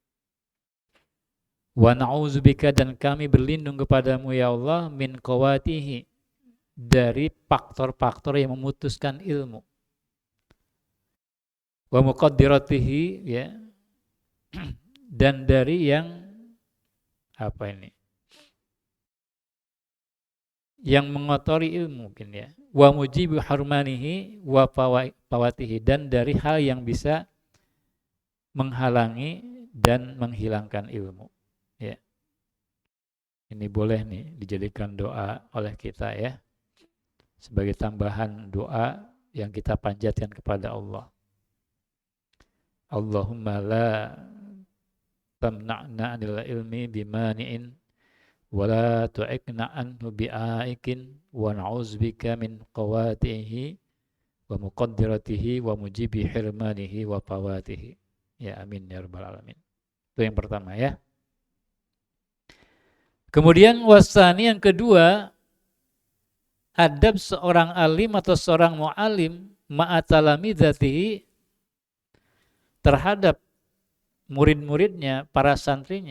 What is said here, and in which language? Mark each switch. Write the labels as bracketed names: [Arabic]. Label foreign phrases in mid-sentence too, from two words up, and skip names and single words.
[Arabic] ونعوذ بك, [Indonesian] dan kami berlindung kepadamu ya Allah, [Arabic] من قواطعه, [Indonesian] dari faktor-faktor yang memutuskan ilmu. [Arabic] ومكدراته, [Indonesian] ya, dan dari yang apa ini? Yang mengotori ilmu mungkin ya. [Arabic] وموجب حرمانه وفواته, [Indonesian] dan dari hal yang bisa menghalangi dan menghilangkan ilmu. Ya. Ini boleh nih dijadikan doa oleh kita ya, sebagai tambahan doa yang kita panjatkan kepada Allah. [Arabic] اللهم لا تمنعنا عن العلم بمانع ولا تعقنا عنه بعائق ونعوذ بك من قواطعه ومكدراته وموجب حرمانه وفواته. يا آمين يا رب العالمين. [Indonesian] Itu yang pertama ya. Kemudian wasani, yang kedua, adab seorang alim atau seorang mu'alim ma'atalamidatihi, terhadap murid-muridnya, para santrinya.